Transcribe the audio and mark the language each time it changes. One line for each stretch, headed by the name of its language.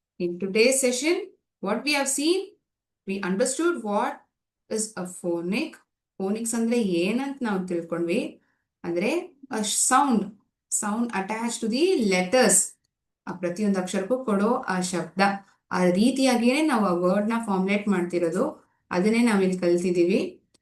English: In today's session, what we have seen, we understood what is a phonic.
Kannada: Phonics ಅಂದ್ರೆ ಏನಂತ ನಾವು ತಿಳ್ಕೊಂಡ್ವಿ.
English: ಅಂದ್ರೆ a sound attached to the letters.
Kannada: ಆ ಪ್ರತಿಯೊಂದು ಅಕ್ಷರಕ್ಕೂ ಕೊಡೋ ಆ ಶಬ್ದ, ಆ ರೀತಿಯಾಗಿಯೇ ನಾವು ಆ ವರ್ಡ್ ನ ಫಾರ್ಮುಲೇಟ್ ಮಾಡ್ತಿರೋದು, ಅದನ್ನೇ ನಾವಿಲ್ಲಿ ಕಲ್ತಿದೀವಿ.